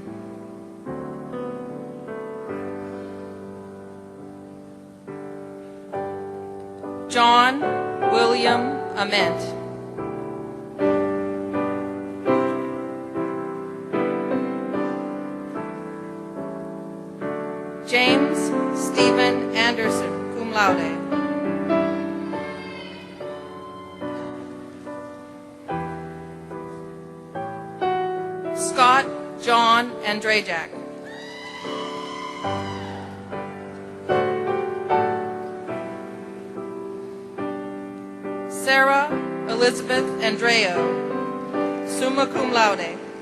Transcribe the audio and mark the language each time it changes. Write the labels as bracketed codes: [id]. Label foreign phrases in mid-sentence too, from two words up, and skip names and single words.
[en] John William Ament. James Stephen Anderson, [la] cum laude. [en] Scott John Andrajak. Sarah Elizabeth Andreo, [la] summa cum laude.